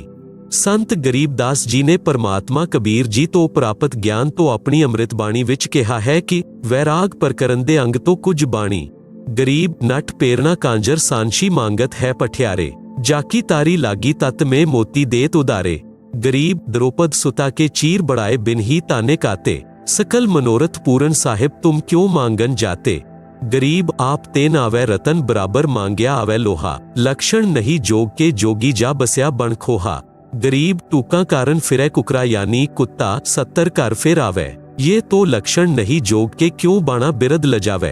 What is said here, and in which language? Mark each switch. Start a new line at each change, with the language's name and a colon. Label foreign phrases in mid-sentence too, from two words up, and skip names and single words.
Punjabi: ਸੰਤ ਗਰੀਬਦਾਸ ਜੀ ਨੇ ਪਰਮਾਤਮਾ ਕਬੀਰ ਜੀ ਤੋਂ ਪ੍ਰਾਪਤ ਗਿਆਨ ਤੋਂ ਆਪਣੀ ਅੰਮ੍ਰਿਤ ਬਾਣੀ ਵਿੱਚ ਕਿਹਾ ਹੈ ਕਿ ਵੈਰਾਗ ਪ੍ਰਕਰਨ ਦੇ ਅੰਗ ਤੋਂ ਕੁਝ ਬਾਣੀ।
Hindi: गरीब नट पेरना कांजर सांशी मंगत है पठियारे, जाकी तारी लागी तत मे मोती देत उदारे। ਗਰੀਬ द्रौपद सुता के चीर बढ़ाए बिन ही ताने काते, सकल मनोरथ पूरन साहिब तुम क्यों मांगन जाते। गरीब आप तेन आवे रतन बराबर मांग्या आवे लोहा, लक्षण नहीं जोग के जोगी जा बस्या बन खोहा। गरीब टूका कारण फिरे कुकरा यानी कुत्ता 70 घर फिर आवे, ये तो लक्षण नहीं जोग के क्यों बाणा बिरद लजावे।